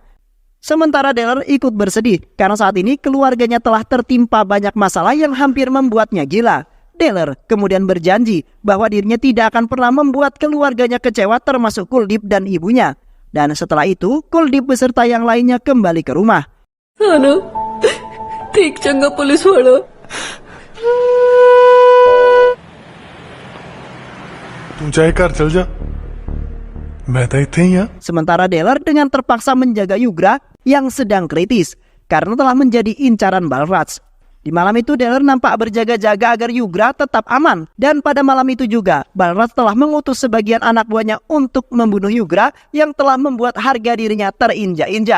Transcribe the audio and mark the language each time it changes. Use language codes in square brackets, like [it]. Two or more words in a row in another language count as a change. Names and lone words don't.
[id] Sementara Deller ikut bersedih karena saat ini keluarganya telah tertimpa banyak masalah yang hampir membuatnya gila. Deller kemudian berjanji bahwa dirinya tidak akan pernah membuat keluarganya kecewa termasuk Kuldeep dan ibunya. Dan setelah itu, Kuldeep beserta yang lainnya kembali ke rumah. [pa] अनु ठीक चंगा पुलिस वाला तू चाहे घर चल जा मैं तो इत्थे ही हां [id] Sementara Deller dengan terpaksa menjaga Yugra yang sedang kritis karena telah menjadi incaran Balraj. Di malam itu Deller nampak berjaga-jaga agar Yugra tetap aman. Dan pada malam itu juga Balraj telah mengutus sebagian anak buahnya untuk membunuh Yugra yang telah membuat harga dirinya terinjak-injak.